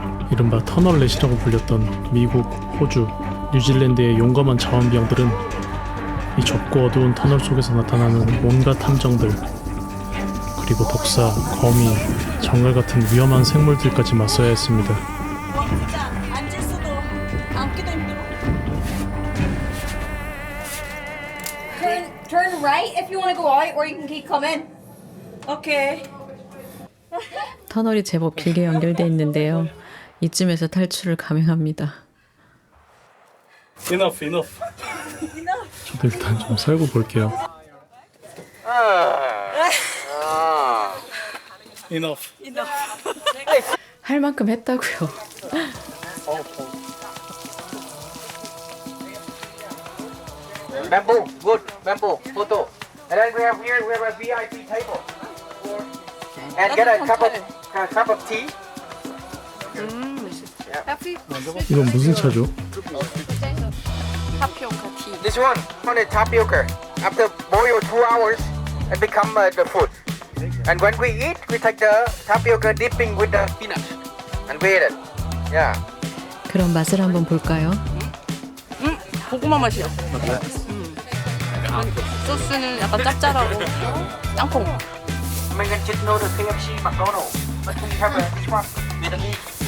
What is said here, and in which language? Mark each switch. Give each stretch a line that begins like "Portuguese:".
Korean: 이른바 터널렛이라고 불렸던 미국, 호주, 뉴질랜드의 용감한 자원병들은 이 좁고 어두운 터널 속에서 나타나는 온갖 함정들, 그리고 독사, 거미, 정갈 같은 위험한 생물들까지 맞서야 했습니다. 진짜 앉을 수도 앉기도 힘들어.
English: Turn right if you want to go out, or you can keep coming.
Korean: 오케이. 터널이 제법 길게 연결돼 있는데요. 이쯤에서 탈출을 감행합니다.
English: Enough.
Korean: 저도 일단 좀 살고 볼게요.
English: Enough.
Korean: 할 만큼 했다고요.
English: Bamboo, good bamboo photo. And then we have a VIP table. And get a cup of tea.
Korean: 이건 무슨 차죠? 타피오카 티.
English: This one the tapioca. After boil 2 hours, it become the food. And when we eat, we take the tapioca dipping with the peanut and we eat it. Yeah.
Korean: 그럼 맛을 한번 볼까요? 고구마 맛이야. 소스는 약간 짭짤하고 땅콩.
English: American chicken noodle, KFC, McDonald's. But we have this one, Vietnamese.